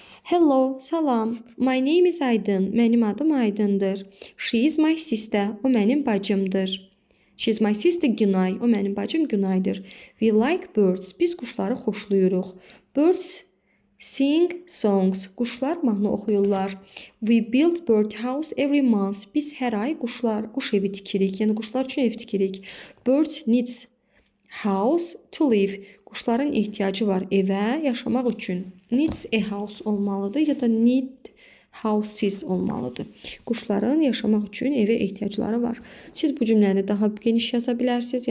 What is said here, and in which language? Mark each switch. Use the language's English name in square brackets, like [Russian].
[English] Hello, salam. My name is Aydın. [Azerbaijani] Mənim adım Aydındır. [English] She is my sister. [Azerbaijani] O mənim bacımdır. [English] She is my sister Günay. [Azerbaijani] O mənim bacım Günaydır. [English] We like birds. [Azerbaijani] Biz quşları xoşlayırıq. [English] Birds sing songs. [Azerbaijani] Quşlar mahnı oxuyurlar. [English] We build birdhouse every month. [Azerbaijani] Biz hər ay quş evi tikirik. Yəni quşlar üçün ev tikirik. [English] Birds needs house to live. [Azerbaijani] Quşların ehtiyacı var evə yaşamaq üçün. Needs a house olmalıdır ya da need houses olmalıdır. Quşların yaşamaq üçün evə ehtiyacları var. Siz bu cümləni daha geniş yaza bilərsiniz.